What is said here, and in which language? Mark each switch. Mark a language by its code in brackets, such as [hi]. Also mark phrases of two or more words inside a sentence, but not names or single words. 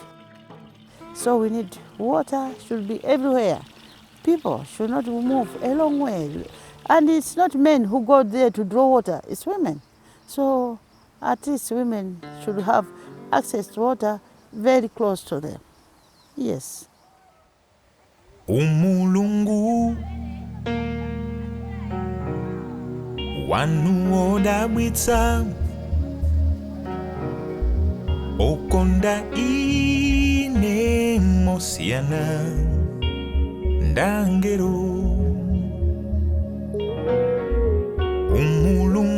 [en] So we need water, should be everywhere. People should not move a long way. And it's not men who go there to draw water, it's women. So at least women should have access to water very close to them. Yes. [ny] Umulungu wanu odabwitsa okonda ine mosiana ndangero umulungu